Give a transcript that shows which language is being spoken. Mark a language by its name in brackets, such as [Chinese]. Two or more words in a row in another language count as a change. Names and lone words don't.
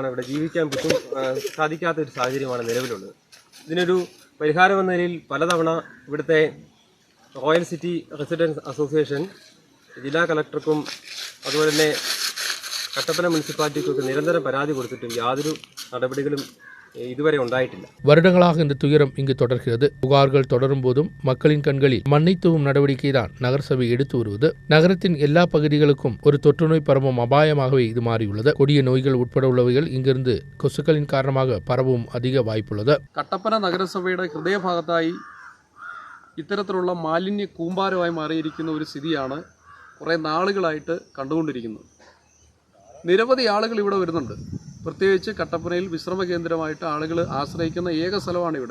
[Malayalam] ഇവിടെ ജീവിക്കാൻ സാധിക്കാത്ത ഒരു സാഹചര്യമാണ് നിലവിലുള്ളത്. ഇതിനൊരു പരിഹാരമെന്ന നിലയിൽ പലതവണ ഇവിടുത്തെ റോയൽ സിറ്റി റെസിഡൻസ് അസോസിയേഷൻ ജില്ലാ കളക്ടർക്കും അതുപോലെ തന്നെ കട്ടപ്പന മുനിസിപ്പാലിറ്റിക്കൊക്കെ നിരന്തരം പരാതി കൊടുത്തിട്ടും യാതൊരു നടപടികളും ഇതുവരെ ഉണ്ടായിട്ടില്ല. [Tamil] வருடங்களாக இந்த துயரம் இங்கு தொடர்கிறது. புகார்கள் தொடரும் போதும் மக்களின் கண்களில் மண்ணை தூவும் நடவடிக்கை தான் நகரசபை எடுத்து வருவது. நகரத்தின் எல்லா பகுதிகளுக்கும் ஒரு தொற்றுநோய் பரவும் அபாயமாகவே இது மாறியுள்ளது. கொடிய நோய்கள் உட்பட உள்ளவைகள் இங்கிருந்து கொசுக்களின் காரணமாக பரவும் அதிக வாய்ப்புள்ளது. [Malayalam] കട്ടപ്പന നഗരസഭയുടെ ഹൃദയഭാഗത്തായി ഇത്തരത്തിലുള്ള മാലിന്യ കൂമ്പാരമായി മാറിയിരിക്കുന്ന ഒരു സ്ഥിതിയാണ് കുറേ നാളുകളായിട്ട് കണ്ടുകൊണ്ടിരിക്കുന്നത്. നിരവധി ആളുകൾ ഇവിടെ വരുന്നുണ്ട്. പ്രത്യേകിച്ച് കട്ടപ്പനയിൽ വിശ്രമ കേന്ദ്രമായിട്ട് ആളുകൾ ആശ്രയിക്കുന്ന ഏക സ്ഥലമാണ് ഇവിടെ.